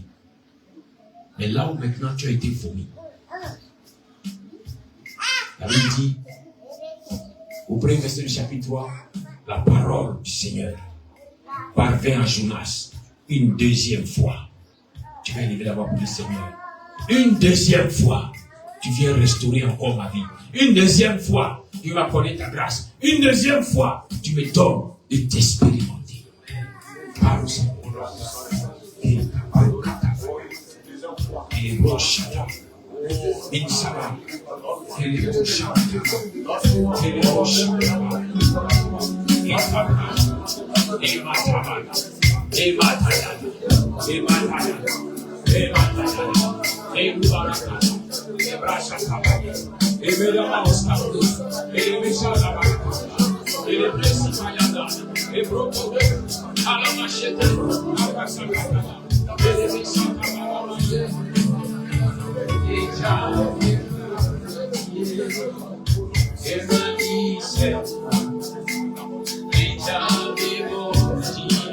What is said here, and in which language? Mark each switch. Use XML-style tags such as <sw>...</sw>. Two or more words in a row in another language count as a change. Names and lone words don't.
<fr>Mais là où maintenant tu as été vomi, la Bible dit au premier verset du chapitre 3, la parole du Seigneur parvint à Jonas une deuxième fois. Tu vas élever la voix pour le Seigneur. Une deuxième fois, tu viens restaurer encore ma vie. Une deuxième fois, tu vas connaître ta grâce. Une deuxième fois, tu me donnes de t'expérimenter. Parle au Seigneur. Et Roshada. Insala. Et Roshada. Et Roshada. Et Fabra. Et Matabana. Et Matayana. Et Matayana. Et Matayana. Et Mubarakana. Et Brashakabana. Et Medamaoskabana. Et Meshalabana. Et les blessés Mayana. Et Brokode. Alamachete. Abasakabana. Et les Meshalabana. Et Jahé. Et Manise. Et Jahé Moti.</fr>